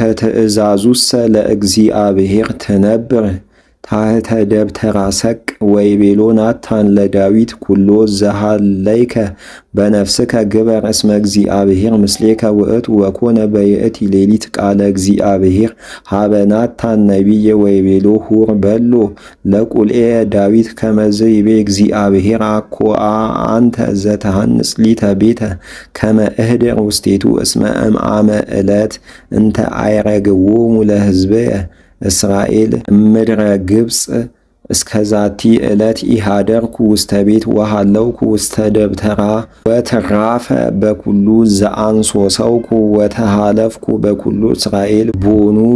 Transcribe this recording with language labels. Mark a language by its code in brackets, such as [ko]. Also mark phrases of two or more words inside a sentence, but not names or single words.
[gez] ትእዛዙሰ ለእግዚአብሔር ትነብር ታሕተ ደብተራ ሰቅ ወይቤሎ ናታን ለዳዊት ኩሎ ዘሃለይከ በነፍስከ ግበር እስመ እግዚአብሔር ምስሌከ ውእቱ ወኮነ በይእቲ ሌሊት ቃለ እግዚአብሔር ሀበ ናታን ነቢየ ወይቤሎ ሁር በሎ ለቁልኤ ዳዊት ከመዝ ይቤ እግዚአብሔር አኮአ አንተ ዘተሃንጽ ሊተ ቤተ ከመ እህድር ውስቴቱ እስመ እምአመ ዕለት እንተ አይረግዎሙ ለሕዝብየ እስራኤል እምድረ ግብፅ እስከዛቲ ዕለት ኢሃደርኩ ውስተ ቤት ወሃለውኩ ውስተ ደብተራ ወተራፈ በኩሉ ዘአንሶሰውኩ ወተሃለፍኩ በኩሉ እስራኤል ቦኑ